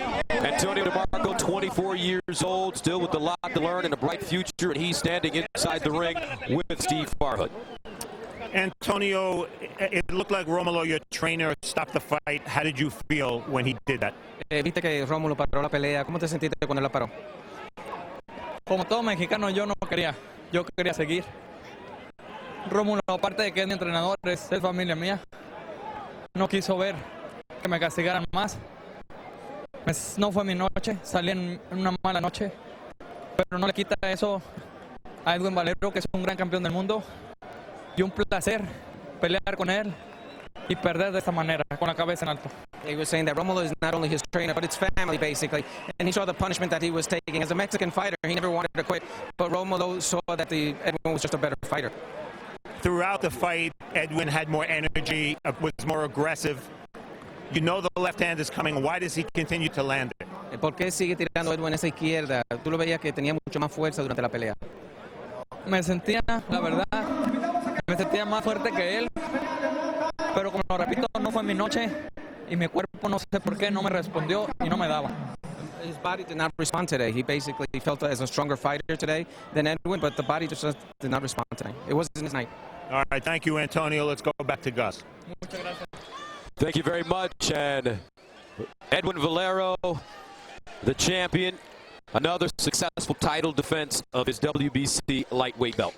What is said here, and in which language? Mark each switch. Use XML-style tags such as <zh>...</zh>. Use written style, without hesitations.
<en>Antonio Demarco, 24 years old, still with a lot to learn and a bright future, and he's standing inside the ring with Steve Farhood. Antonio, it looked like Romulo, your trainer, stopped the fight. How did you feel when he did that?</en> <es>Viste que Rómulo paró la pelea. ¿Cómo te sentiste cuando la paró? Como todo mexicano, yo quería seguir. Rómulo, aparte de que es mi entrenador, es familia mía. No quiso ver que me castigaran más. No fue mi noche, salí en una mala noche, pero no le quita eso a Edwin Valero, que es un gran campeón del mundo, y un placer pelear con él y perder de esta manera, con la cabeza en alto.</es> <en>He was saying that Romulo is not only his trainer, but it's family, basically. And he saw the punishment that he was taking. As a Mexican fighter, he never wanted to quit. But Romulo saw that Edwin was just a better fighter. Throughout the fight, Edwin had more energy, was more aggressive. You know the left hand is coming. Why does he continue to land it?</en> <es>¿Por qué sigue tirando Edwin esa izquierda? Tú lo veías que tenía mucho más fuerza durante la pelea. Me sentía, la verdad, más fuerte que él. Pero como lo repito, no fue mi noche y mi cuerpo no sé por qué no me respondió y no me daba.</es> <en>His body did not respond today. He basically felt as a stronger fighter today than Edwin, but the body just did not respond today. It wasn't his night. All right, thank you, Antonio. Let's go back to Gus.</en> <es>Muchas gracias.</es> <en>Thank you very much. And Edwin Valero, the champion, another successful title defense of his WBC lightweight belt.</en>